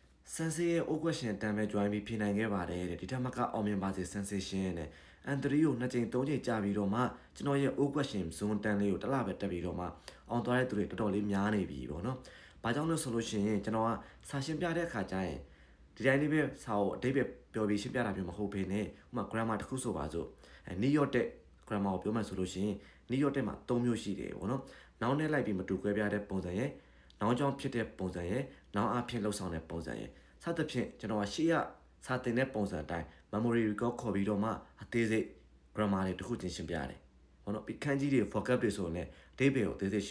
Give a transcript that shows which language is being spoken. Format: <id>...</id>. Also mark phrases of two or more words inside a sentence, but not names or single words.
<my>Sensei ရဲ့</my> <en>old question</en> <my>တမ်းပဲ join ပြီးဖြေနိုင်ခဲ့ပါတယ်တဲ့ဒီထက်မကအောင်မြင်ပါစေ sensation နဲ့ N3 ကို2ချိန်3ချိန်ကြာပြီးတော့မှကျွန်တော်ရဲ့</my> <en>old question zone</en> <my>တမ်းလေးကိုတစ်လပဲတက်ပြီးတော့မှအောင်သွားတဲ့သူတွေတော်တော်လေးများနေပြီပေါ့နော်။ဘာကြောင့်လဲဆိုလို့ရှိရင်ကျွန်တော်ကစာရှင်းပြတဲ့အခါကျရင်ဒီတိုင်းလေးပဲစာကိုအတိတ်ပဲပြောပြီးရှင်းပြတာမျိုးမဟုတ်ဘဲနဲ့ဥပမာ grammar တစ်ခုဆိုပါစို့New York တဲ့ grammar ကိုပြောမှဆို လို့ရှိရင် New York တဲ့မှာ3မျိုးရှိတယ်ပေါ့နော်။နောက်နဲ့လိုက်ပြီးမတူကွဲပြားတဲ့ပုံစံရဲ့နောက်ကြောင့်ဖြစ်တဲ့ပုံစံရဲ့နောက်အဖြစ်လှုပ်ဆောင်တဲ့ပုံစံရဲ့စသဖြင့်ကျွန်တော်ကရှေ့ရစာတင်တဲ့ပုံစံအတိုင်း</my> <en>memory recall</en> <my>ခေါ်ပြီးတော့မှအသေးစိတ် grammar တွေတစ်ခုချင်းရှင်းပြရတယ်။ဟုတ်နော်ပြီးခန်းကြီးတွေ vocab တွေဆိုရင်လည်းအဓိပ္ပာယ်ကိုအသေးစိတ်ရှ</my>